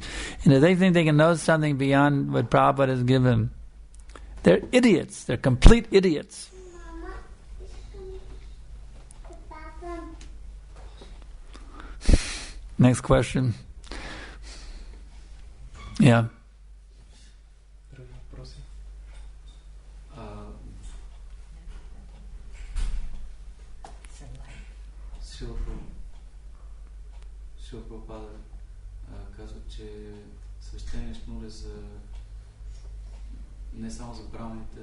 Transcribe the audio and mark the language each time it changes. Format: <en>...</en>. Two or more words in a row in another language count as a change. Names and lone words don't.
<en>And if they think they can know something beyond what Prabhupada has given, they're idiots. They're complete idiots. Next question. Yeah.</en> <bg>Шрила Прабхупада казва, че свещения шнур е за не само за браманите,</bg>